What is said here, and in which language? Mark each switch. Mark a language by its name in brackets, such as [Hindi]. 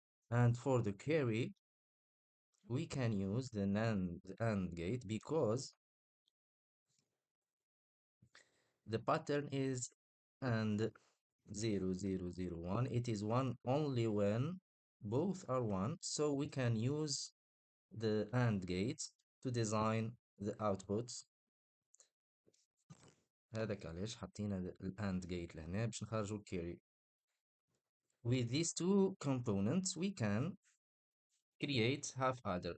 [English] And for the carry, we can use the AND gate because the pattern is AND 0, 0, 0, 1. It is 1 only when both are 1, so we can use the AND gate to design the outputs. [Arabic] هذاك علاش حطينا ال AND gate لهنا باش نخرجوا الكاري. [English] With these two components, we can create half adder.